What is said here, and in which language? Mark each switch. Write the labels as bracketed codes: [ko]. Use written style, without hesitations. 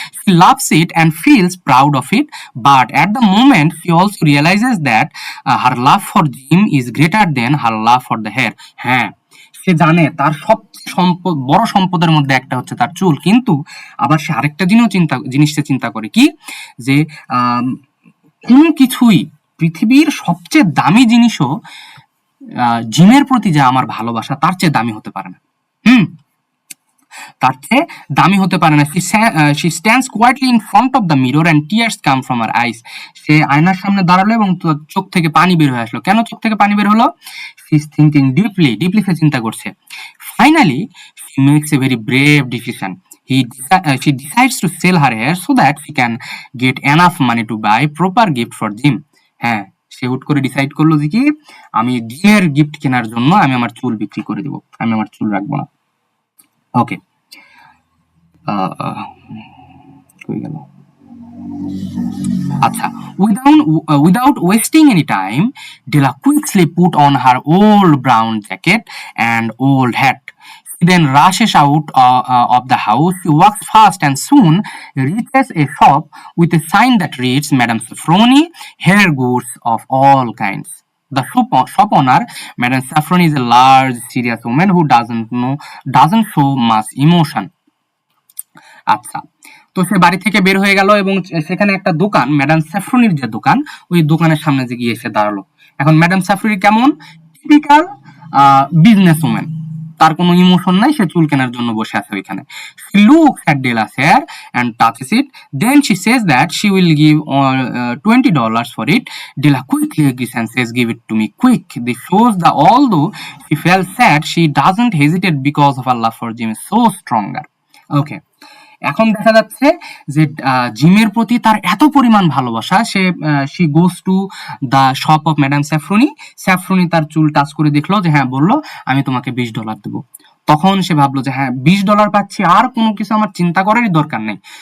[en] She loves it and feels proud of it. But at the moment, she also realizes that her love for Jim is greater than her love for the hair. [bn] হ্যাঁ, সে জানে তার সবচেয়ে বড় সম্পদের মধ্যে একটা হচ্ছে তার চুল, কিন্তু আবার সে আরেকটা জিনিস চিন্তা করে কি, যে কোনো কিছুই, পৃথিবীর সবচেয়ে দামি জিনিসও জিমের প্রতি যে আমার ভালোবাসা তার চেয়ে দামি হতে পারে না। তার চেয়ে দামি হতে পারে না। [en] She stands quietly in front of the mirror and tears come from her eyes. [bn] সে আয়নার সামনে দাঁড়ালো এবং চোখ থেকে পানি বের হয়ে আসলো। কেন চোখ থেকে পানি বের হলো? [en] She is thinking deeply [bn] সে চিন্তা করছে। [en] Finally, she makes a very brave decision. She decides to sell her hair so that she can get enough money to buy proper gift for Jim. [bn] হ্যাঁ, সে হুট করে ডিসাইড করলো যে কি, আমি জিমের গিফট কেনার জন্য আমি আমার চুল বিক্রি করে দেবো, আমি আমার চুল রাখবো না। ওকে, গেল। [en] আচ্ছা, without wasting any time, Della quickly put on her old brown jacket and old hat. She then rushes out of the house. She walks fast and soon reaches a shop with a sign that reads, Madam Safroni, hair goods of all kinds. The shop owner, Madam Safroni, is a large, serious woman who doesn't show much emotion. [bn] আচ্ছা, তো সে বাড়ি থেকে বের হয়ে গেল এবং সেখানে একটা দোকান, ম্যাডাম স্যাফরনির যে দোকান, ওই দোকানের সামনে যে গিয়ে এসে দাঁড়ালো। এখন ম্যাডাম স্যাফরনি কেমন? টিপিক্যাল বিজনেস ওম্যান, তার কোনো ইমোশন নাই, সে চুল কেনার জন্য বসে আছে ওইখানে। [en] She looks at Della's hair and touches it. Then she says that she will give $20 for it. Della quickly agrees and says, give it to me quick. This shows that although she felt sad, she doesn't hesitate because of her love for Jim is so stronger. [bn] Okay, এখন দেখা যাচ্ছে যে জিমের প্রতি তার এত পরিমাণ ভালোবাসা, [en] she goes to the shop of [bn] madam স্যাফরনি তার চুল টাচ করে দেখলো যে হ্যাঁ, বললো আমি তোমাকে $20 দেবো। তখন সে ভাবলো যে হ্যাঁ, $20 পাচ্ছি, আর কোনো কিছু আমার চিন্তা করারই দরকার নেই।